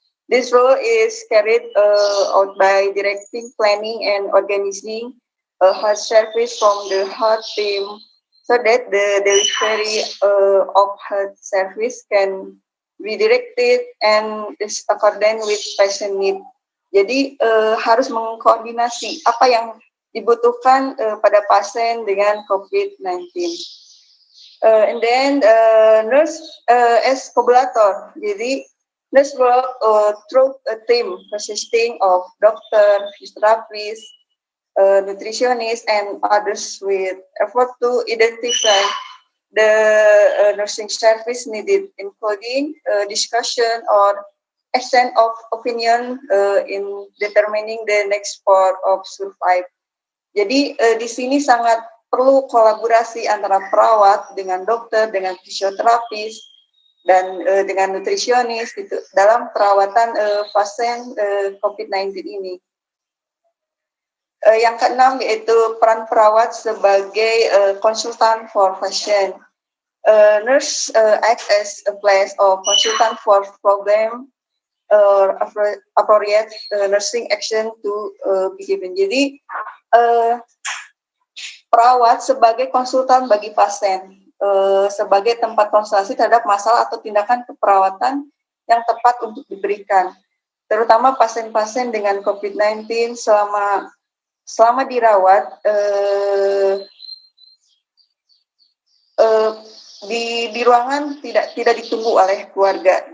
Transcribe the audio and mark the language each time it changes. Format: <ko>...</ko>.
<en>This role is carried out by directing, planning, and organizing a health service from the health team so that the delivery of health service can be directed and is according with patient need.</en> <id>Jadi harus mengkoordinasi apa yang dibutuhkan pada pasien dengan COVID-19.</id> <en>And then nurse as collaborator. Jadi nurse work through a team consisting of doctor, physiotherapist, nutritionist, and others with effort to identify the nursing service needed, including discussion or exchange of opinion in determining the next part of survive.</en> <id>Jadi di sini sangat perlu kolaborasi antara perawat dengan dokter, dengan fisioterapis, dan dengan nutrisionis gitu, dalam perawatan pasien COVID-19 ini. Yang keenam yaitu peran perawat sebagai konsultan</id> <en>for patient. Nurse act as a place of consultant for problem or appropriate nursing action to be given.</en> <id>Jadi perawat sebagai konsultan bagi pasien, sebagai tempat konsultasi terhadap masalah atau tindakan keperawatan yang tepat untuk diberikan, terutama pasien-pasien dengan COVID-19 selama dirawat di ruangan tidak ditunggu oleh keluarga.</id>